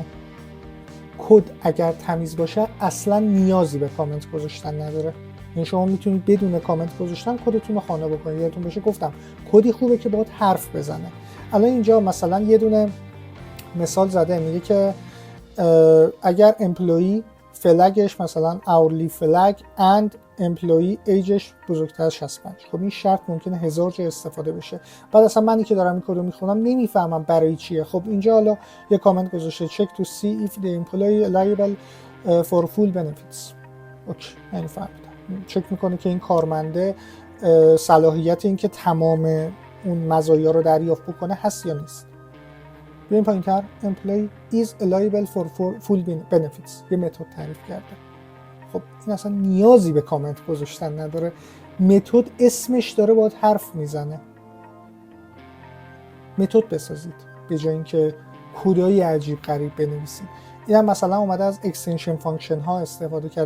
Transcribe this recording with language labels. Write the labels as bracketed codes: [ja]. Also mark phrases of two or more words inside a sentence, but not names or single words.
[fa] کد اگر تمیز باشه اصلا نیازی به کامنت گذاشتن نداره. یعنی شما میتونید بدون کامنت گذاشتن کدتون رو خانه بکنید. یادتون باشه گفتم کدی خوبه که باهات حرف بزنه. الان اینجا مثلا یه دونه مثال زده، میگه که اگر امپلوی فلگش مثلا [en] hourly flag and employee [fa] ایجش بزرگتر از 65. خب این شرط ممکنه 1000 جا استفاده بشه. بعد اصلا منی که دارم این کد رو میخونم نمیفهمم برای چیه. خب اینجا حالا یه کامنت گذاشته [en] check to see if the employee liable for full benefits. [fa] اوکی نمیفهمیدم. چک میکنه که این کارمنده صلاحیت این که تمام اون مزایا رو دریافت بکنه هست یا نیست. بیایم پایین‌تر. [en] employee is liable for full benefits. [fa] یه متد تعریف کرده. خب این اصلا نیازی به کامنت گذاشتن نداره. متد اسمش داره باید حرف میزنه. متد بسازید به جای اینکه کدای عجیب غریب بنویسید. اینم مثلا اومده از اکستنشن فانکشن ها استفاده کرده.